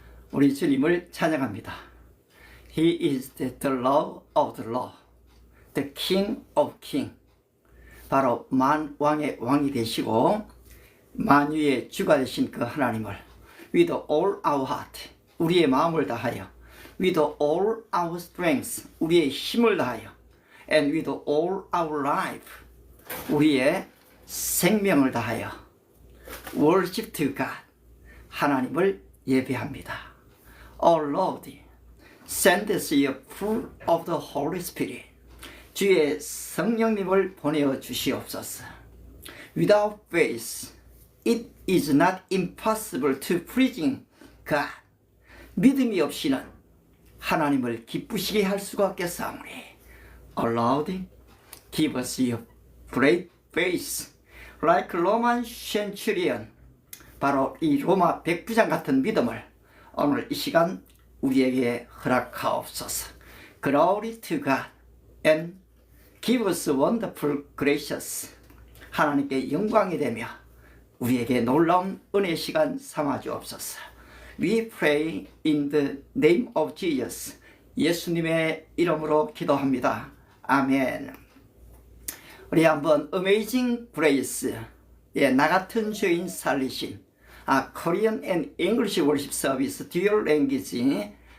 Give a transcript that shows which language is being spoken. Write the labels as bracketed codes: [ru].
[ko] 우리 주님을 찬양합니다. [en] He is the Lord of the Lord, the King of Kings. [ko] 바로 만왕의 왕이 되시고 만유의 주가 되신 그 하나님을 [en] with all our heart, [ko] 우리의 마음을 다하여, [en] with all our strength, [ko] 우리의 힘을 다하여, [en] and with all our life, [ko] 우리의 생명을 다하여 [en] worship to God, [ko] 하나님을 예배합니다. [en] Oh Lord, send us your full of the Holy Spirit. [ko] 주의 성령님을 보내어 주시옵소서. [en] Without faith, it is not impossible to please God. [ko] 믿음이 없이는 하나님을 기쁘시게 할 수가 없겠사오니. [en] Oh Lord, give us your great faith, like Roman centurion. [ko] 바로 이 로마 백부장 같은 믿음을 오늘 이 시간 우리에게 허락하옵소서. [en] Glory to God and give us wonderful gracious. [ko] 하나님께 영광이 되며 우리에게 놀라운 은혜 시간 삼아 주옵소서. [en] We pray in the name of Jesus. [ko] 예수님의 이름으로 기도합니다. 아멘. 우리 한번 [en] Amazing Grace, [ko] 나 같은 죄인 살리신 [en] Korean and English worship service dual language.